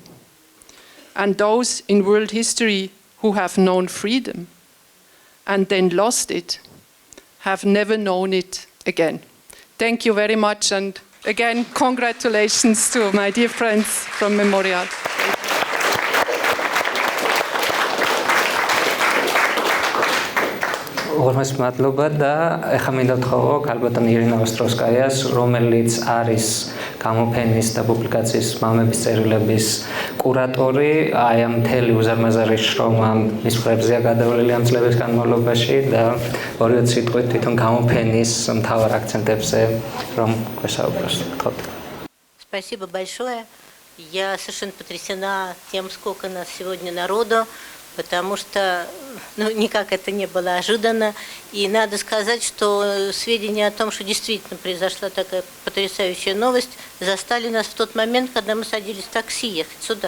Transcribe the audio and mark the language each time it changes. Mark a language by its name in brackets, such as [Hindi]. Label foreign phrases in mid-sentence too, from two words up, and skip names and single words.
[English] And those in world history who have known freedom and then lost it have never known it again." Thank you very much, and again, congratulations to my dear friends from Memorial. [Georgian] Ողորმეს მადლობა და ეხლა მინდა ვთხოვო ქალბატონი ირინა ოსტროვსკაიას, რომელიც არის გამოფენის და პუბლიკაციის მამების წერილების კურატორი აი ამ მთელი უზარმაზარი შრომა მის მხრებზეა გადავლილი ამ წლების განმავლობაში და ორივე სიტყვით თვითონ გამოფენის მთავარ აქცენტებზე რომ გვესაუბროს. [Russian] Спасибо большое. Я совершенно потрясена тем, сколько нас сегодня народу, потому что никак это не было ожиданно. И надо сказать, что сведения о том, что действительно произошла такая потрясающая новость, застали нас в тот момент, когда мы садились в такси ехать сюда.